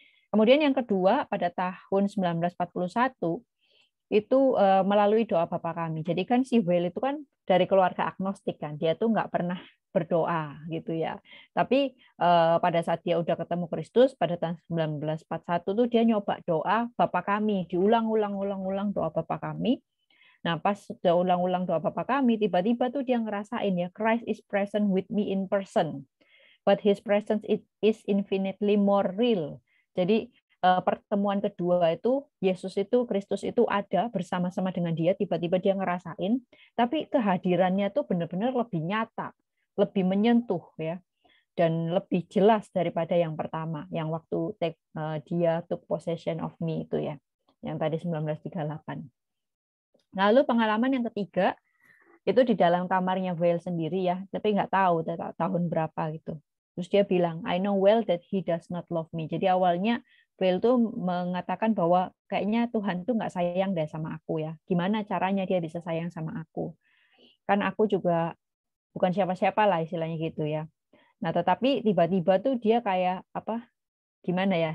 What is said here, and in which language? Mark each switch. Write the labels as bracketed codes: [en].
[id] Kemudian yang kedua pada tahun 1941 itu melalui doa Bapa Kami. Jadi kan si Weil itu kan dari keluarga agnostik kan, dia tuh nggak pernah berdoa gitu ya. Tapi pada saat dia udah ketemu Kristus pada tahun 1941 tuh dia nyoba doa Bapa Kami, diulang-ulang doa Bapa Kami. Nah, pas sudah ulang-ulang doa Bapa Kami, tiba-tiba tuh dia ngerasain ya, [en] Christ is present with me in person, but his presence is infinitely more real. [id] Jadi pertemuan kedua itu Yesus itu, Kristus itu ada bersama-sama dengan dia, tiba-tiba dia ngerasain, tapi kehadirannya tuh benar-benar lebih nyata, lebih menyentuh ya, dan lebih jelas daripada yang pertama, yang waktu dia [en] took possession of me [id] itu ya, yang tadi 1938. Lalu pengalaman yang ketiga itu di dalam kamarnya Weil sendiri ya, tapi nggak tahu tahun berapa gitu. Terus dia bilang, [en] I know well that he does not love me. [id] Jadi awalnya Weil tuh mengatakan bahwa kayaknya Tuhan tuh nggak sayang deh sama aku ya. Gimana caranya dia bisa sayang sama aku? Kan aku juga bukan siapa-siapa lah istilahnya gitu ya. Nah, tetapi tiba-tiba tuh dia kayak gimana ya?